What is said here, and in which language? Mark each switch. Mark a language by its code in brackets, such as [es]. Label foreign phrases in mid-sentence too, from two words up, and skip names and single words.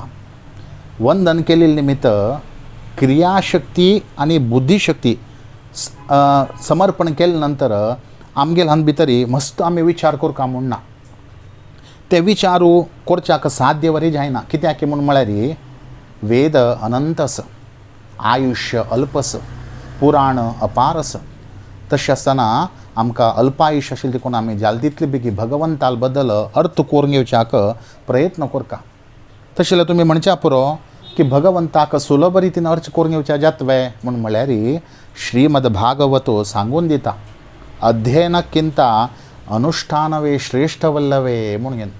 [kok] वंदन केलेल निमित्त क्रियाशक्ती आणि बुद्धीशक्ती समर्पण केले नंतर आमगेल हान भितरी मस्त आमी विचार करका म्हूण ना. ते विचारू करच्याक साध्य वरी जायना. कित्याक म्हूण म्हळ्यार वेद अनंतस आयुष्य अल्पस पुराण अपारस. तशें आसतना आमकां अल्पायुश्य आशिल्लें देखून आमी जाल तितले बेगी भगवंता बद्दल अर्थ करून घेवच्याक प्रयत्न करता. तशें जाल्यार तुमी म्हणच्या पुरो की भगवंताक सुलभ रितीन अर्थ करून घेवच्या जातवे म्हूण म्हळ्यार श्रीमद भागवत सांगून दिता अध्ययनक्किंत अनुष्ठानवे श्रेष्ठ वल्लवे म्हणून घेवन.